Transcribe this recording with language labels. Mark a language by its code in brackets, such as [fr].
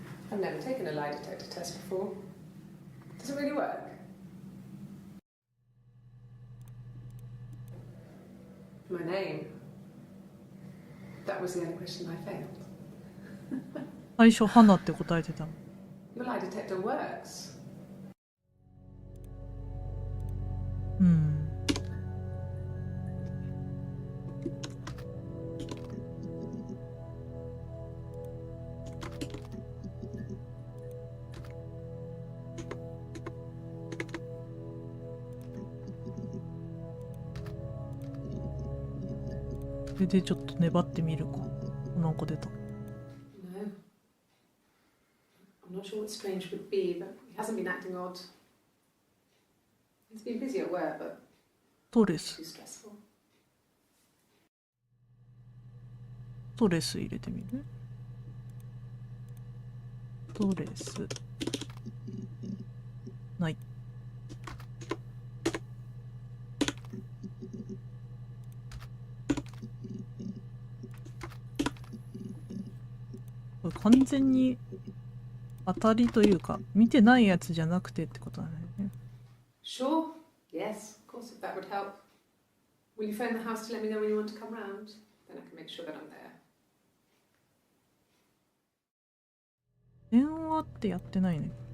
[en] I've never taken a lie detector test before. Does it really work? My name. That was the only question I failed. [ja] 最初花って答えてたの。 [en] Your lie detector works. [ja] うん。それでちょっと粘ってみるか。なんか出た。 [en] No. I'm not sure what Strange would be, but he hasn't been acting odd. He's been busy at work, but [ja] ストレス。 [en] too stressful. [ja] ストレス入れてみる。ストレス。ない。これ完全に当たりというか見てないやつじゃなくてってことだね。 [en] Sure. Yes, of course, if that would help. Will you phone the house to let me know when you want to come round? Then I can make sure that I'm there. [ja] 電話ってやってないね。